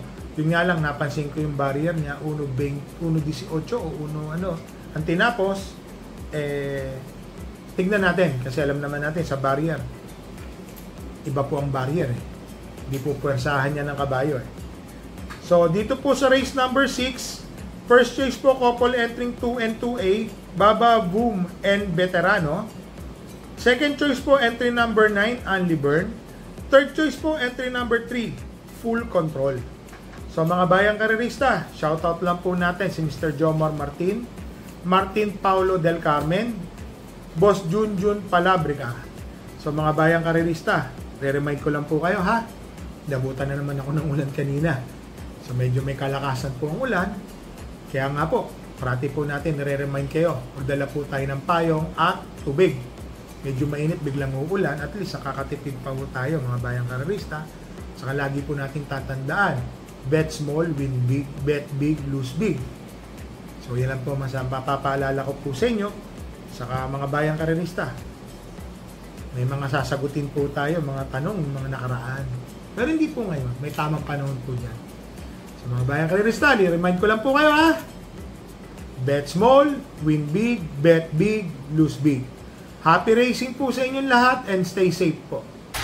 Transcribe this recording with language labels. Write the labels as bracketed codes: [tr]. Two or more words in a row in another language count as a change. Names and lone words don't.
[tl] Yun nga lang, napansin ko yung barrier niya, 1.18 o 1 ano. Ang tinapos, tignan natin, kasi alam naman natin sa barrier. Iba po ang barrier eh. Hindi po puwersahan niya ng kabayo eh. So, dito po sa [en] race number 6, first choice [tl] po, [en] couple entering 2 and 2A, Baba Boom and Veterano. Second choice [tl] po, [en] entry number 9, [tl] Anli Byrne. [en] Third choice [tl] po, [en] entry number 3, [tl] Full Control. So, mga bayang karerista, shoutout lang po natin si Mr. Jomar Martin, Martin Paulo del Carmen, Boss Junjun Palabrica. So, mga bayang karerista, re-remind ko lang po kayo ha. Nabutan na naman ako ng ulan kanina. So medyo may kalakasan po ang ulan. Kaya nga po, parati po natin re-remind kayo. Magdala po tayo ng payong at tubig. Medyo mainit, biglang uulan. At least nakakatipid pa po tayo mga bayang karerista. Saka lagi po natin tatandaan. [en] Bet small, win big, bet big, lose big. [tl] So yan lang po papaalala ko po sa inyo. Saka mga bayang karerista. May mga sasagutin po tayo, mga tanong, mga nakaraan. Pero hindi po ngayon. May tamang panahon po dyan. So mga bayang karerista, remind ko lang po kayo ha. [en] Bet small, win big, bet big, lose big. Happy racing [tl] po sa inyong lahat [en] and stay safe [tl] po.